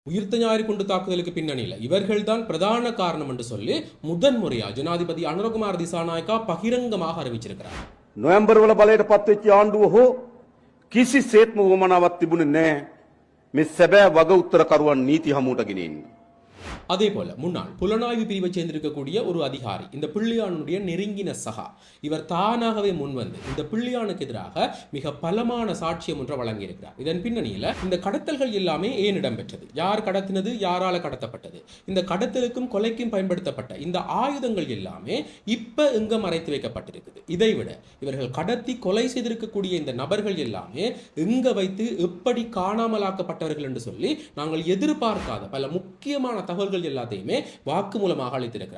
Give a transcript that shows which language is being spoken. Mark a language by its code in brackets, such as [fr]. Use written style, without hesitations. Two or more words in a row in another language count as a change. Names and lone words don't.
[ta] உயிர்த்த ஞாயிறு குண்டு தாக்குதலுக்கு பின்னணியில் இவர்கள்தான் பிரதான காரணம் என்று சொல்லி முதன்முறையா ஜனாதிபதி அனுரகுமார் திசாநாயக்கா பகிரங்கமாக அறிவிச்சிருக்கிறார். [si] නොවැම්බර් වල බලයට පත්වෙච්ච ආණ්ඩුව හෝ කිසිසේත්ම උවමනාවක් තිබුණේ නැහැ මේ සැබෑ වග උත්තරකරුවන් නීති හමුවට ගෙනෙන්න. [ta] அதே போல முன்னாள் புலனாய்வு பிரிவை சேர்ந்திருக்கக்கூடிய ஒரு அதிகாரி இந்த பிள்ளையானுடைய நெருங்கின சகா இவர் தானாகவே முன்வந்து இந்த பிள்ளையானுக்கு எதிராக மிக பலமான சாட்சியம் ஒன்றை வழங்கியிருக்கிறார். இதன் பின்னணியில் இந்த கடத்தல்கள் எல்லாமே ஏன் இடம்பெற்றது, யார் கடத்தினது, யாரால கடத்தப்பட்டது, இந்த கடத்தலுக்கும் கொலைக்கும் பயன்படுத்தப்பட்ட இந்த ஆயுதங்கள் எல்லாமே இப்ப எங்க மறைத்து வைக்கப்பட்டிருக்குது, இதைவிட இவர்கள் கடத்தி கொலை செய்திருக்கக்கூடிய இந்த நபர்கள் எல்லாமே எங்க வைத்து எப்படி காணாமலாக்கப்பட்டவர்கள் என்று சொல்லி நாங்கள் எதிர்பார்க்காத பல முக்கியமான தகவல்கள் எல்லாத்தையுமே வாக்குமூலமாக அளித்திருக்கிறார்.